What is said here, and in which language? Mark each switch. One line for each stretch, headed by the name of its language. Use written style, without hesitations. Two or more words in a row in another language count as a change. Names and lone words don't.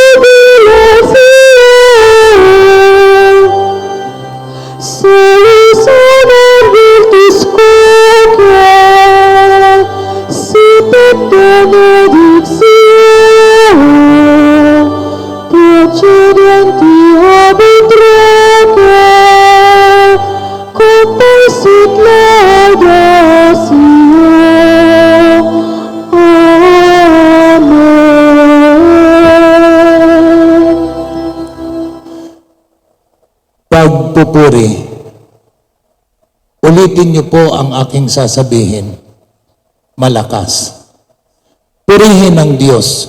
Latin: jubilationem, Seus honor virtus quoque, Sit benedictio, Procedenti ab utroque, Composit laudatio. Amen.
Filipino: Pagpupuri. Ulitin niyo po ang aking sasabihin. Malakas. Purihin ang Diyos.